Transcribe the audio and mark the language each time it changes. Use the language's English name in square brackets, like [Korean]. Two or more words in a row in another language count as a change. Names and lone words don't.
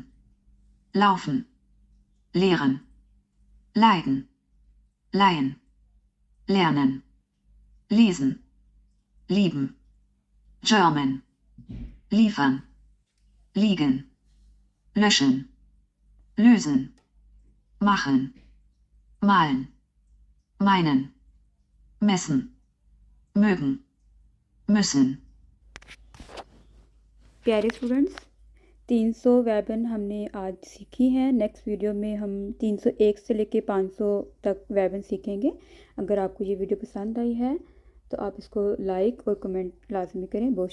[German] laufen, lehren, leiden, leihen, lernen, lesen, lieben, German, liefern, liegen, löschen, lösen, machen, malen, meinen, messen, mögen, müssen. [Hindi] प्यारे स्टूडेंट्स 300 वेबन हमने आज सीखी हैं। [English] next video [Hindi] में हम 301 से लेके 500 तक वेबन सीखेंगे। अगर आपको ये वीडियो पसंद आई है तो आप इसको लाइक और कमेंट लाजमी करें।